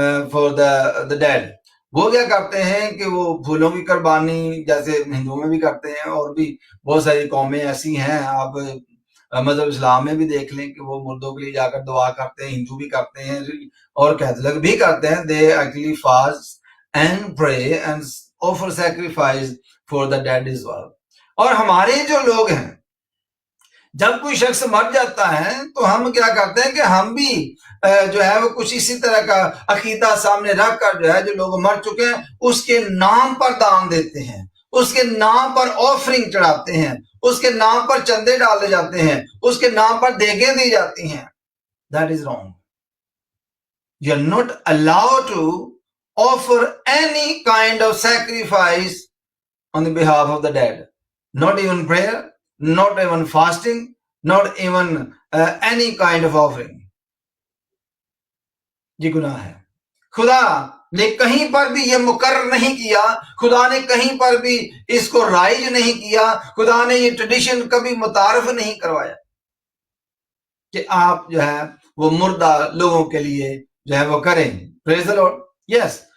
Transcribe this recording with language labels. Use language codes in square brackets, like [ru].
[en] for the dead. [ur] وہ کیا کرتے ہیں کہ وہ پھولوں کی قربانی جیسے ہندوؤں میں بھی کرتے ہیں، اور بھی بہت ساری قومیں ایسی ہیں، آپ مذہب اسلام میں بھی دیکھ لیں کہ وہ مردوں کے لیے جا کر دعا کرتے ہیں، ہندو بھی کرتے ہیں اور کیتھولک بھی کرتے ہیں. [en] they actually fast and pray and offer sacrifice for the dead as well. [ur] اور ہمارے جو لوگ ہیں، جب کوئی شخص مر جاتا ہے تو ہم کیا کرتے ہیں کہ ہم بھی جو ہے وہ کچھ اسی طرح کا عقیدہ سامنے رکھ کر جو ہے جو لوگ مر چکے ہیں اس کے نام پر دان دیتے ہیں، اس کے نام پر آفرنگ چڑھاتے ہیں، اس کے نام پر چندے ڈالے جاتے ہیں، اس کے نام پر دیگیں دی جاتی ہیں. [en] That is wrong. You are not allowed to offer any kind of sacrifice on the behalf of the dead. Not even prayer, not even fasting, not even any kind of offering. [ur] یہ گناہ ہے. خدا نے کہیں پر بھی یہ مقرر نہیں کیا، خدا نے کہیں پر بھی اس کو رائج نہیں کیا، خدا نے یہ ٹریڈیشن کبھی متعارف نہیں کروایا کہ آپ جو ہے وہ مردہ لوگوں کے لیے جو ہے وہ کریں. [en] Praise the Lord. Yes.